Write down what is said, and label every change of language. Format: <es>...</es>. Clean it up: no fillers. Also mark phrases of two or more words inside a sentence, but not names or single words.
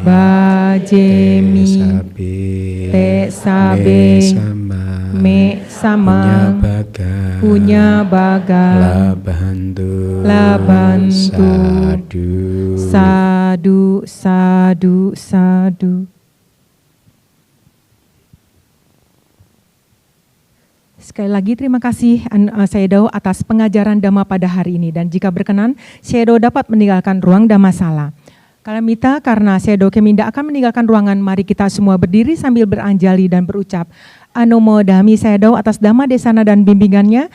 <pi>bajemi, te sabe, me sama, punya bagang, labantu, labantu, sadu, sadu, sadu, sadu.</pi> <id>Sekali lagi terima kasih Sedo atas pengajaran Dhamma pada hari ini, dan jika berkenan Sedo dapat meninggalkan ruang Dhammasala. Kalimita, karena Sedo Keminda akan meninggalkan ruangan, mari kita semua berdiri sambil beranjali dan berucap</id> <pi>Anomo Dhammi</pi> <id>Sedo atas Dhamma Desana dan bimbingannya.</id>